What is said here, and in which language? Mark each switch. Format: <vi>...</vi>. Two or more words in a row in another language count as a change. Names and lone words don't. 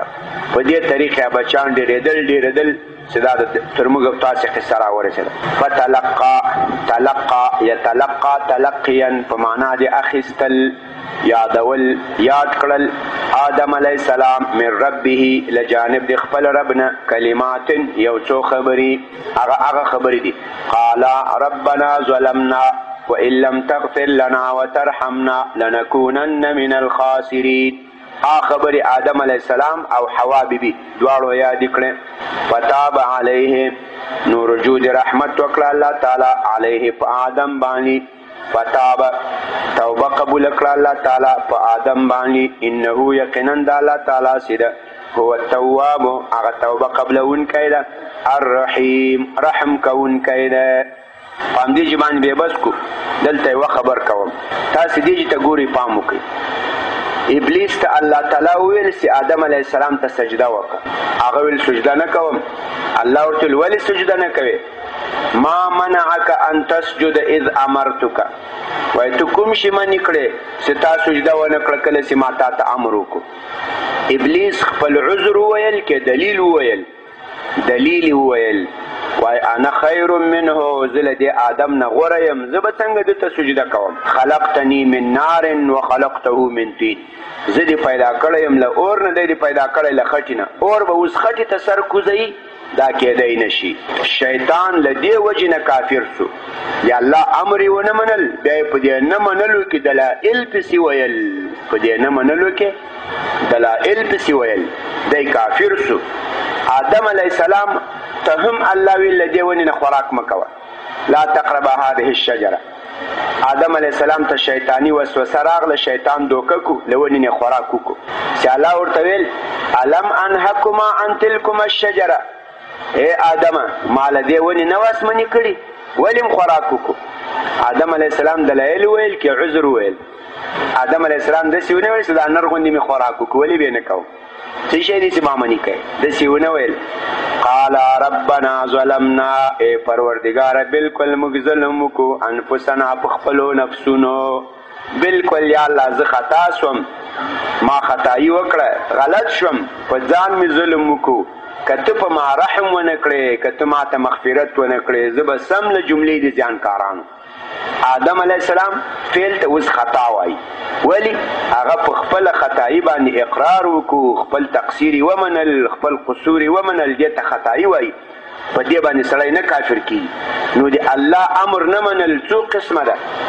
<ps>په دې طریقه بچیان ډېرېدل چې دا تر موږ او تاسې قصه راورسېده.</ps> <ar>فتلقا یتلقا تلقیا</ar> <ps>په معنا د اخیستل، یادول، یاد کړل. آدم علیه السلام</ps> <ar>من ربه</ar> <ps>له جانب د خپل رب نه کلمات یو څو خبرې، هغه خبرې دي.</ps> <ar>قالا ربنا ظلمنا وإن لم تغفر لنا وترحمنا لنكونن من الخاسرين.</ar> <ps>خبر آدم علیہ السلام او حوا بیبی دواړو یاد کړه.</ps> <ar>فتاب علیه،</ar> <ps>نو رجوع رحمت وکړه الله تعالی علیه په آدم باندې. فتاب توبه قبول کړه الله تعالی په آدم باندې. انه یقینا د الله تعالی سره</ps> <ar>هو التواب،</ar> <ps>هغه توبه قبلونکی ده، الرحیم رحم کوونکی ده. پام دې باندې به بس کو. دلته یو خبر کوم، تاسو دې ته ګوري پام وکړئ. ابلیس ته الله تعالی ویل چې آدم علیه السلام ته سجده وکړه، هغه ویل سجده نه کوم. الله ورته ویل ولې سجده نه کوې؟</ps> <ar>ما منعک ان تسجد اذ امرتک،</ar> <ps>وایي ته کوم شي منع کړې چې تا سجده ونه کړه کله چې ما تا ته امر وکړو. ابلیس خپل عذر وویل که دلیل وویل؟ دلیل وویل. وای</ps> <ar>انا خیر منه،</ar> <ps>زه له دې آدم نه غوره یم، زه به څنګه ده ته سجده کوم.</ps> <ar>خلقتنی من نار وخلقته من طین،</ar> <ps>زه دې پیدا کړی یم له اور نه، دی دې پیدا کړی له خټې نه. اور به اوس خټې ته سر کوزوي، دا کېدی نشي. شیطان له دې وجې نه کافر سو، د الله امر یې ونه منل، بیا یې په دې نه منلو کې دلایل پسې ویل، په دې نه منلو کې دلایل پسې ویل، دی کافر سو. آدم علیه السلام ته هم الله ویل له دې ونې نه خوراک مه کوه،</ps> <ar>لا تقربا هذه الشجره.</ar> <ps>آدم علیه السلام ته شیطانی وسوسه راغله، شیطان دوکه کو، له ونې نه خوراک وکړو. چې الله ورته ویل</ps> <ar>الم انهکما عن تلکما الشجره،</ar> <ps>ای آدمه ما له دې ونې نه واس منې کړي، ولې م خوراک وکړو؟ آدم علیه السلام دلایل ویل که عذر ویل؟ آدم علیه السلام داسې ونه ویل چې دا نر غوندې مې خوراک وکړو، ولې به یې نه کوم؟ څه شی دي چې ما منې کوي داسې ونه ویل</ps> <ar>قال ربنا ظلمنا</ar> <ps>ای پروردګاره بالکل موږ ظلم وکړو انفسنا په خپلو نفسونو بالکل یا الله زه خطا شوم ما خطایي وکړه غلط شوم په ځان مې ظلم وکړو که ته په ما رحم ونه کړې که ته ما ته مغفرت ونه کړې زه به سم له جملې د زیانکارانو آدم علیه السلام فعل ته اوس خطا وایي ولې هغه په خپله خطایي باندې اقرار وکړو خپل تقصیر یې ومنل خپل قصور یې ومنل دې ته خطایي وایي په دې باندې سړی نه کافر کیږي نو د الله امر نه منل څو قسمه ده</ps>